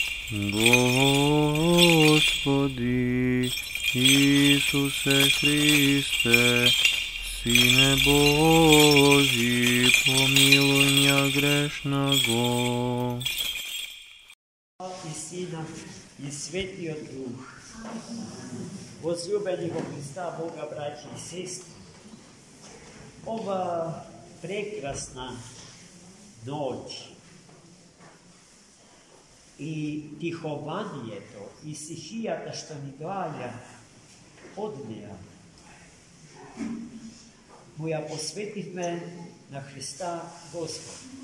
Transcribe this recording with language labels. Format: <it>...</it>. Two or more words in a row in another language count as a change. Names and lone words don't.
<ru>Господи Исусе Христе, Сине Божий, помилуй меня грешного.</ru> <mk>И Сина, и Светлиот Дух. Возлюбени во Христа Бога, братья и сестры, ова прекрасна ночь и тихованието и стихията, што ни доаѓа од неа, му ја посветивме на Христа Господ.</mk>